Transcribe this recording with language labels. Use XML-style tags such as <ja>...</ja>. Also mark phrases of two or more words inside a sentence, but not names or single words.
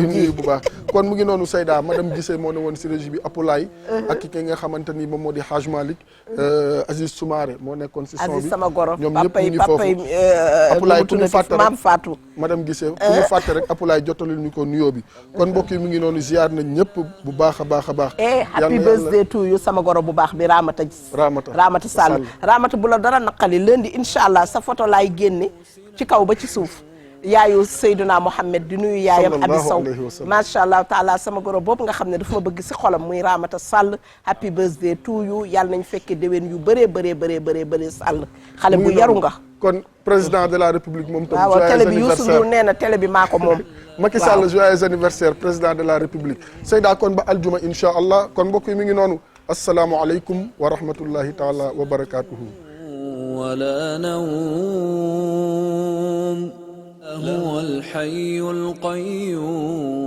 <wo>nuyu bu baax kon mu ngi noonu Seyda madame Gissé moo ne woon si régie bi Apulaay ak ki nga xamante ni moom moo di Haj Malick Aziz Soumaré moo nekkoon si son bi sama goro ñoom ñëpp ñu ngi foofu Apulaay ku ñu fàtte rek Fatou madame Gissé ku ñu fàtte rek Apulaay jottalil ñu ko nuyoo bi kon mbokk yi mu ngi noonu ziar nañ ñëpp bu baax a baax a baax</wo> <en>happy birthday to you</en> <wo>sama goro bu baax bi Ramata Sall Ramata bu la dara naqali lundi</wo> <ar>إن شاء الله</ar> <wo>sa photo laay génne ci kaw ba ci suuf yaayu Seydina Mohamed di nuyu yaayam Abi Sow</wo> <ar>ما شاء الله تعالى</ar> <wo>sama goro boobu nga xam ne dafa ma bëgg si xolam muy Ramata Sall</wo> <en>happy birthday to you</en> <wo>yàlla nañ fekke déwén yu bëree Sall xale bu yaru nga</wo> <fr>kon président de la république</fr> <wo>moom tam waaw télé bi Youssou Ndour nee na télé bi maa ko moom Macky Sall</wo> <fr>joyeux anniversaire président de la république</fr> <wo>Seyda kon ba aljuma</wo> <ar>إن شاء الله</ar> <wo>kon mbokk yi mi ngi noonu</wo> <ar>السلام عليكم ورحمة الله تعالى وبركاته ولا نوم هو الحي القيوم</ar>